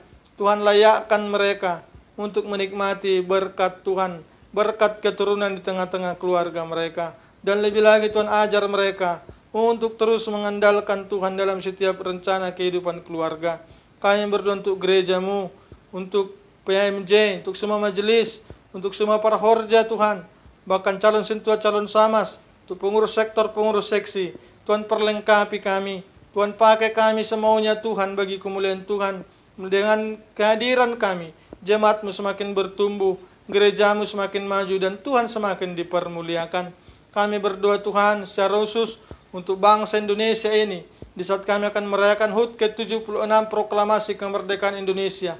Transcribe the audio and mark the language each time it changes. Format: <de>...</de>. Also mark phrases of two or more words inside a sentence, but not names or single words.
<id>Tuhan, layakkan mereka untuk menikmati berkat Tuhan, berkat keturunan di tengah-tengah keluarga mereka. Dan lebih lagi Tuhan, ajar mereka untuk terus mengandalkan Tuhan dalam setiap rencana kehidupan keluarga. Kami berdoa untuk gereja-Mu, untuk PMJ, untuk semua majelis, untuk semua para horja Tuhan, bahkan calon sentua, calon samas, untuk pengurus sektor, pengurus seksi. Tuhan, perlengkapi kami, Tuhan pakai kami semaunya Tuhan bagi kemuliaan Tuhan. Dengan kehadiran kami, jemaat-Mu semakin bertumbuh, gereja-Mu semakin maju, dan Tuhan semakin dipermuliakan. Kami berdoa Tuhan secara khusus untuk bangsa Indonesia ini, di saat kami akan merayakan HUT ke-76 proklamasi kemerdekaan Indonesia.</id>